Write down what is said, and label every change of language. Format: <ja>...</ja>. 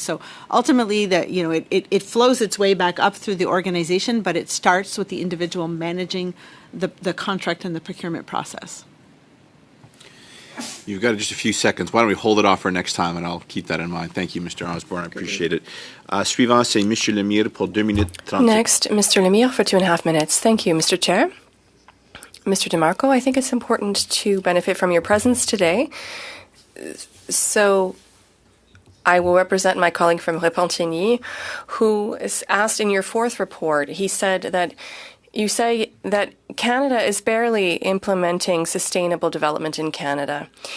<en>So ultimately, it flows its way back up through the organization, but it starts with the individual managing the contract and the procurement process. You've got just a few seconds. Why don't we hold it off for next time, and I'll keep that in mind. Thank you, Mr. Osborne. I appreciate it.</en> <fr>Suivant, c'est Monsieur Lemire pour 2 minutes 30.</fr> <en>Next, Mr. Lemire for 2.5 minutes. Thank you, Mr. Chair. Mr. DeMarco, I think it's important to benefit from your presence today. So I will represent my colleague from Repentigny, who is asked in your fourth report. He said that you say that Canada is barely implementing sustainable development in Canada.</en>